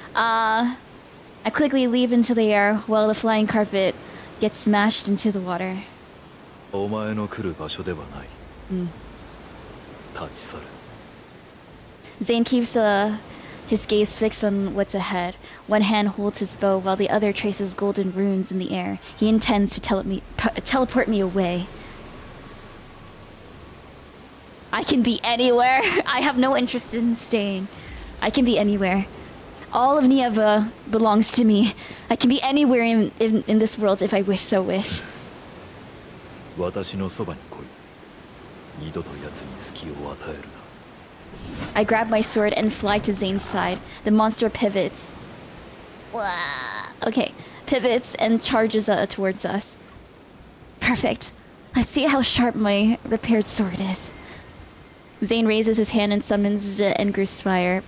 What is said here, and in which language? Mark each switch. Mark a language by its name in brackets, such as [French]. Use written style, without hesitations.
[English] I quickly leap into the air while the flying carpet gets smashed into the water. [Japanese] お前の来る場所ではない。立ち去る。 [English] Zayne keeps his gaze fixed on what's ahead. One hand holds his bow while the other traces golden runes in the air. He intends to teleport me away. I can be anywhere. I have no interest in staying. I can be anywhere. All of Nieva belongs to me. I can be anywhere in this world if I wish. [Japanese] 私のそばに来い。二度と奴に隙を与えるな。 [English] I grab my sword and fly to Zayne's side. The monster pivots. Okay, pivots and charges towards us. Perfect. Let's see how sharp my repaired sword is. Zayne raises his hand and summons the 𝐻𝒶𝓈𝒽𝓶.